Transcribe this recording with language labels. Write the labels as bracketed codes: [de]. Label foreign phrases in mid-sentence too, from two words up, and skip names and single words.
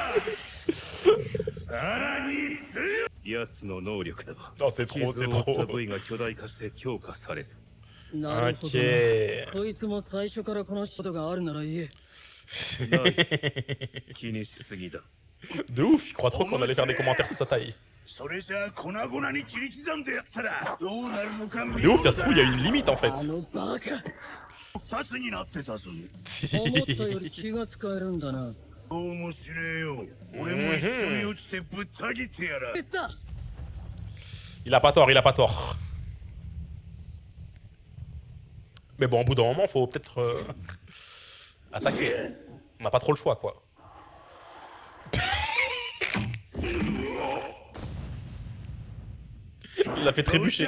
[fr] Non, c'est trop, c'est trop. Ok. [ja] こいつも最初からこのことがあるなら言え。 [fr] De ouf, il croit trop qu'on allait faire des commentaires sur sa taille. De ouf, ça se trouve, il y a une limite en fait. [ja] あのバカ。思ったより気が使えるんだな。別だ。 [fr] Il a pas tort, il a pas tort. Mais bon, au bout d'un moment, faut peut-être attaquer. On n'a pas trop le choix, quoi. Il l'a fait trébucher.